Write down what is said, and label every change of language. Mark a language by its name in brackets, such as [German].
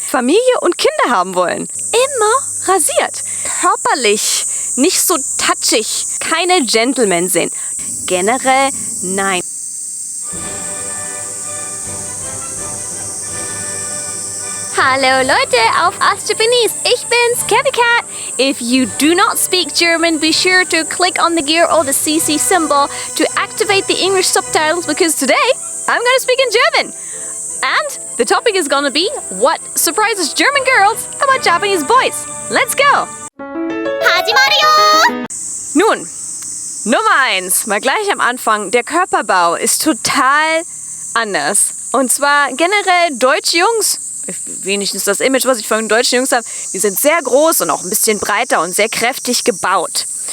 [German] Familie und Kinder haben wollen. Immer rasiert. Körperlich, nicht so touchig. Keine Gentlemen sind. Generell nein. Hallo Leute auf Ask Japanese, ich bin's, Cathy Cat. [English] If you do not speak German, be sure to click on the gear or the CC symbol to activate the English subtitles because today I'm gonna speak in German. And the topic is gonna be what surprises German girls about Japanese boys. Let's go! Hajimaru! [German] Nun, Nummer 1, mal gleich am Anfang, der Körperbau ist total anders. Und zwar generell deutsche Jungs, wenigstens das Image, was ich von deutschen Jungs habe, die sind sehr groß und auch ein bisschen breiter und sehr kräftig gebaut.